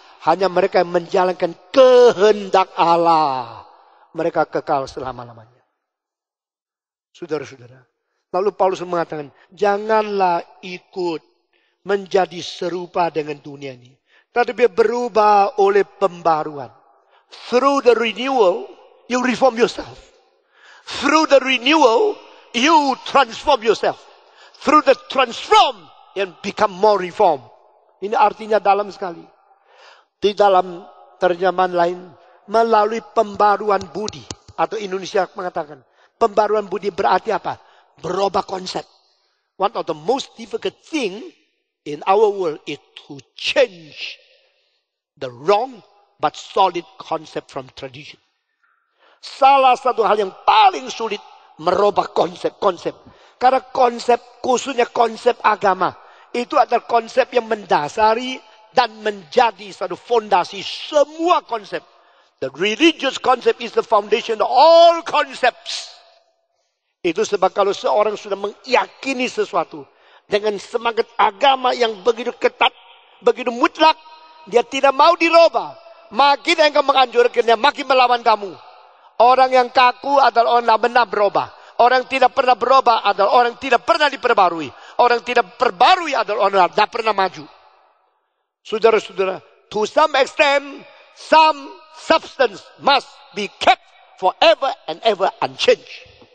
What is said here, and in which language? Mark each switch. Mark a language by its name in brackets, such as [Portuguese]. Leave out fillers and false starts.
[Indonesian] Hanya mereka yang menjalankan kehendak Allah. Mereka kekal selama-lamanya. Saudara-saudara. Lalu Paulus mengatakan. Janganlah ikut menjadi serupa dengan dunia ini. Tetapi berubah oleh pembaruan. [English] Through the renewal, you reform yourself. Through the renewal, you transform yourself. Through the transform, you become more reform. [Indonesian] Ini artinya dalam sekali. Di dalam terjemahan lain, melalui pembaruan budi. Atau Indonesia mengatakan, pembaruan budi berarti apa? Berubah konsep. [English] One of the most difficult thing in our world is to change The wrong but solid concept from tradition. [Indonesian] Salah satu hal yang paling sulit merubah konsep-konsep. Karena konsep, khususnya konsep agama, itu adalah konsep yang mendasari dan menjadi satu fondasi semua konsep. [English] The religious concept is the foundation of all concepts. [Indonesian] Itu sebab kalau seorang sudah meyakini sesuatu dengan semangat agama yang begitu ketat, begitu mutlak, dia tidak mau dirubah. Makin engkau menganjurkannya, makin melawan kamu. Orang yang kaku adalah orang yang benar berubah. Orang yang tidak pernah berubah adalah orang yang tidak pernah diperbarui. Orang yang tidak perbarui adalah orang yang tidak pernah maju. Saudara-saudara, [English] to some extent, some substance must be kept forever and ever unchanged.